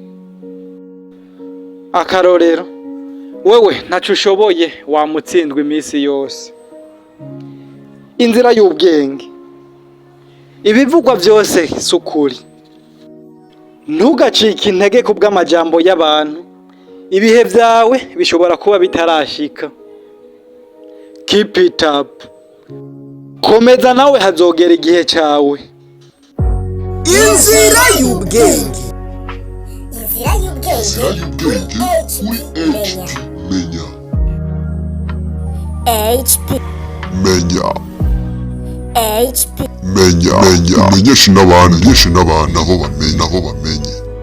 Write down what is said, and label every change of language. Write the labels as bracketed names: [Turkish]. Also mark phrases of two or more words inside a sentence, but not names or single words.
[Rundi] Akarorero, wewe ntaco ushoboye wamutsindwa iminsi yose. Inzira y'ubwenge. Ibivugwa byose sukuri. Ntugacike intege ku bw'amajambo y'abantu. Ibihe vyawe bishobora kuba bitarashika. [English] Keep it up. [Rundi] Komeza nawe hazogera igihe cawe. Inzira y'ubwenge. Menyesha n'abantu aho bamenye.